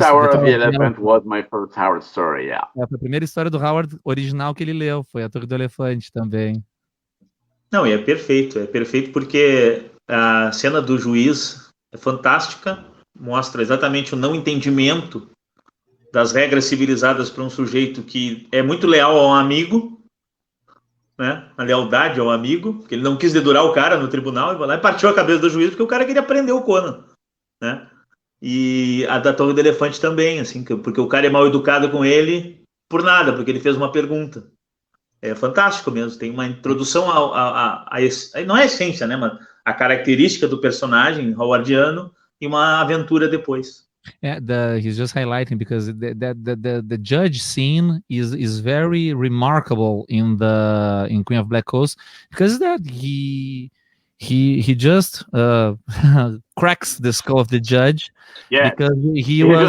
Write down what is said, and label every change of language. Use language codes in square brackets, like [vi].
[en] Tower of the Elephant was my first Howard story, yeah. [pt] Foi a primeira história do Howard original que ele leu, foi a Torre do Elefante também. Não, e é perfeito porque a cena do juiz é fantástica, mostra exatamente o não entendimento das regras civilizadas para um sujeito que é muito leal ao amigo, né? A lealdade ao amigo, porque ele não quis dedurar o cara no tribunal, e vai lá e partiu a cabeça do juiz porque o cara queria prender o Conan, né? E a da Torre do Elefante também, assim, porque o cara é mal educado com ele por nada, porque ele fez uma pergunta. É fantástico mesmo, tem uma introdução não é a essência, né, mas a característica do personagem howardiano e uma aventura depois. [en] He's just highlighting because the judge scene is very remarkable in Queen of Black Coast, because that he just cracks the skull of the judge, because he was